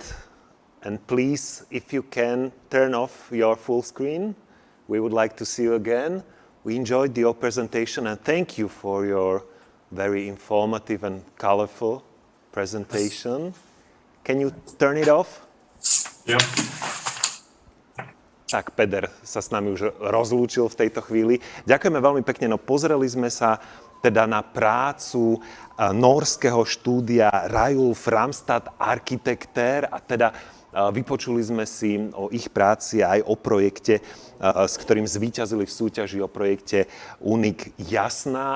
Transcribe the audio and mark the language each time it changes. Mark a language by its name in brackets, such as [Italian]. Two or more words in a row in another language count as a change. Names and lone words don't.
[English] And please, if you can, turn off your full screen. We would like to see you again. We enjoyed your presentation, and thank you for your very informative and colorful presentation. Can you turn it off? Yeah. [Slovak] Tak, Peder sa s nami už rozlúčil v tejto chvíli. Ďakujeme veľmi pekne. No, pozreli sme sa teda na prácu nórskeho štúdia Reiulf Ramstad Arkitekter, a teda Vypočuli sme si o ich práci aj o projekte, s ktorým zvíťazili v súťaži o projekte UNIQ Jasná.